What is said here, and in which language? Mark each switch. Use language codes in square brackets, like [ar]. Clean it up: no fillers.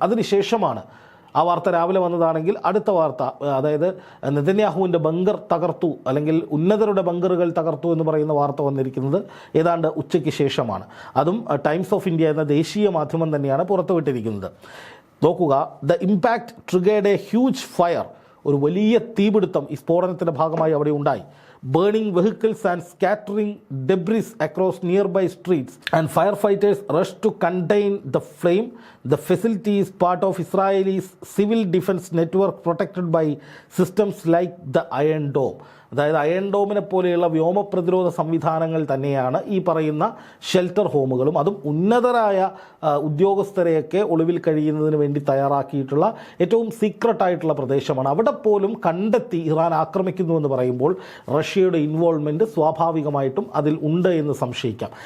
[ml] അതിനുശേഷമാണ് ആ വാർത്ത രാവിലെ വന്നതാണെങ്കിൽ അടുത്ത വാർത്ത, അതായത് നെതന്യാഹുവിൻ്റെ ബങ്കർ തകർത്തു, അല്ലെങ്കിൽ ഉന്നതരുടെ ബങ്കറുകൾ തകർത്തു എന്ന് പറയുന്ന വാർത്ത വന്നിരിക്കുന്നത് ഏതാണ്ട് ഉച്ചയ്ക്ക് ശേഷമാണ്. അതും ടൈംസ് ഓഫ് ഇന്ത്യ എന്ന ദേശീയ മാധ്യമം തന്നെയാണ് പുറത്തുവിട്ടിരിക്കുന്നത്. നോക്കുക, the impact triggered A huge fire, ഒരു വലിയ തീപിടുത്തം ഈ സ്ഫോടനത്തിൻ്റെ ഭാഗമായി അവിടെ ഉണ്ടായി. [en] Burning vehicles and scattering debris across nearby streets, and firefighters rushed to contain the flame. The facility is part of Israel's civil defense network protected by systems like the Iron Dome. [ml] അതായത് iron ഡോമിനെ പോലെയുള്ള വ്യോമ പ്രതിരോധ സംവിധാനങ്ങൾ തന്നെയാണ് ഈ പറയുന്ന shelter ഹോമുകളും. അതും ഉന്നതരായ ഉദ്യോഗസ്ഥരെയൊക്കെ ഒളിവിൽ കഴിയുന്നതിന് വേണ്ടി തയ്യാറാക്കിയിട്ടുള്ള ഏറ്റവും സീക്രട്ടായിട്ടുള്ള പ്രദേശമാണ്. അവിടെ പോലും കണ്ടെത്തി ഇറാൻ ആക്രമിക്കുന്നുവെന്ന് പറയുമ്പോൾ റഷ്യയുടെ ഇൻവോൾവ്മെൻറ്റ് സ്വാഭാവികമായിട്ടും അതിൽ ഉണ്ട് എന്ന് സംശയിക്കാം.